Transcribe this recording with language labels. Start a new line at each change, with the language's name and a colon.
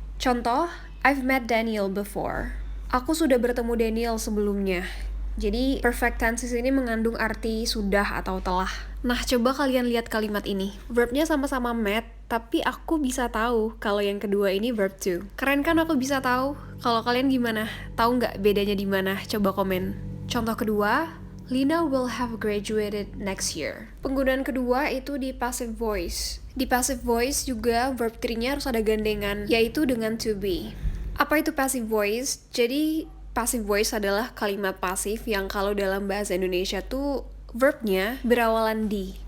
Indonesian: Contoh,
English: I've met Daniel before.
Indonesian: Aku sudah bertemu Daniel sebelumnya. Jadi, perfect tenses ini mengandung arti sudah atau telah. Nah, coba kalian lihat kalimat ini. Verbnya sama-sama met, tapi aku bisa tahu kalau yang kedua ini verb to. Keren kan aku bisa tahu? Kalau kalian gimana? Tahu nggak bedanya di mana? Coba komen. Contoh kedua,
English: Lina will have graduated next year.
Indonesian: Penggunaan kedua itu di passive voice. Di passive voice juga verb 3-nya harus ada gandengan, yaitu dengan to be. Apa itu passive voice? Jadi passive voice adalah kalimat pasif yang kalau dalam bahasa Indonesia tuh verbnya berawalan di.